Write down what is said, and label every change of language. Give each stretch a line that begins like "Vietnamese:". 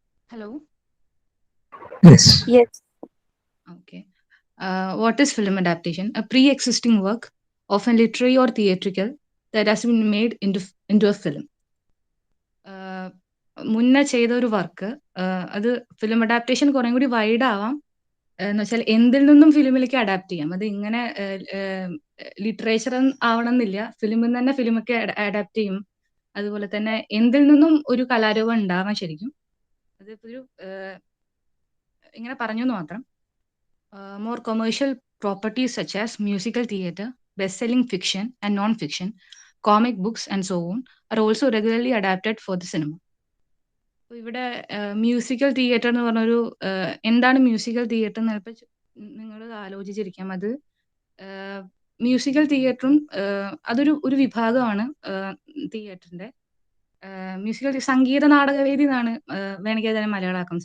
English: Hello? Yes. Yes. Okay. What is film adaptation? A pre-existing work, often literary or theatrical, that has been made into a film.
Malayalam: മുന്നേ ചെയ്ത ഒരു work അത് film adaptation കുറേ കൂടി wide ആവാം. എന്ന് വെച്ചാൽ എന്തിൽ നിന്നും ഫിലിമിലേക്ക് അഡാപ്റ്റ് ചെയ്യാം. അത് ഇങ്ങനെ ലിറ്ററേച്ചർ ആവണമെന്നില്ല. ഫിലിമിൽ നിന്ന് തന്നെ ഫിലിമൊക്കെ അഡാപ്റ്റ് ചെയ്യും. അതുപോലെ തന്നെ എന്തിൽ നിന്നും ഒരു കലാരൂപം ഉണ്ടാവാം ശരിക്കും. അതിപ്പോ ഒരു ഇങ്ങനെ പറഞ്ഞു എന്ന് മാത്രം.
English: More commercial properties such as musical theatre, best-selling fiction and non-fiction, comic books and so on are also regularly adapted for the cinema.
Malayalam: ഇവിടെ മ്യൂസിക്കൽ തിയേറ്റർ എന്ന് പറഞ്ഞൊരു എന്താണ് മ്യൂസിക്കൽ തിയേറ്റർ എന്ന് ചിലപ്പോൾ നിങ്ങൾ ആലോചിച്ചിരിക്കാം. അത് മ്യൂസിക്കൽ തിയേറ്ററും അതൊരു വിഭാഗമാണ് തിയേറ്ററിന്റെ. മ്യൂസിക്കൽ സംഗീത നാടകവേദി എന്നാണ് വേണമെങ്കിൽ അതിനെ മലയാളമാക്കാം.